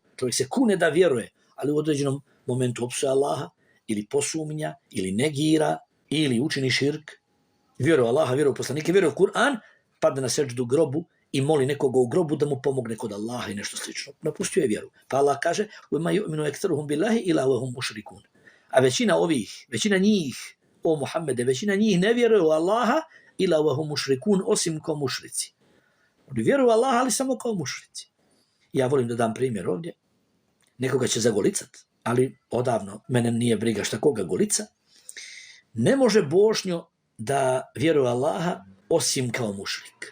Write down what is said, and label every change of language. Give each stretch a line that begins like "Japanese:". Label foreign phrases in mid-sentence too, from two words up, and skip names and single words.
Bosnian: Čovjek se kune da vjeruje, ali u određenom momentu opsuje Allaha, ili posumnja, ili negira, ili učini širk. Vjeruje Allaha, vjeruje poslanike, vjeruje Kur'an, padne na seđdu grobu i moli nekoga u grobu da mu pomogne kod Allaha i nešto slično. Napustio je vjeru. Pa Allah kaže:
Arabic: "وما يؤمن أكثرهم بالله إلا وهم مشركون."
Bosnian: A većina njih, o Muhammede, većina njih ne vjeruje u Allaha
Arabic: إلا وهم مشركون,
Bosnian: osim kao mušrici. Oni vjeruju u Allaha, ali samo kao mušrici. Ja volim da dam primjer ovdje. Nekoga će zagolicat, ali odavno mene nije briga šta koga golica. Ne može Bošnjo da vjeruje u Allaha osim kao mušrik.